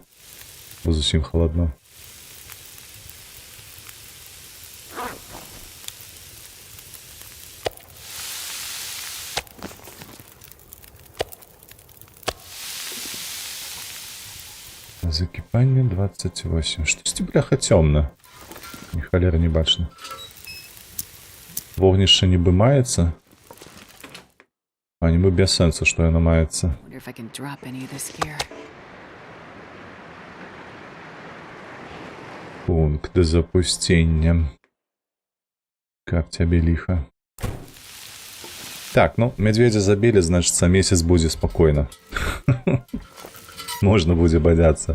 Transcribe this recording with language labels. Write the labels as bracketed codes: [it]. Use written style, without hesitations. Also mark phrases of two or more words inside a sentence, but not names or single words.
[be] Бо зусім халадно. Закіпанне 28. Штосьці, бляха, цёмна. Ні халера не бачна. Вогнішча нібы маецца. А нібы без сэнсу, што яно маецца. [en] Wonder if I can drop any of this gear. [be] Пункт запустення. [ru] Как тебе лихо. Так, ну, медведя забили, значит, месяц будет спокойно. Можно будет бодяться.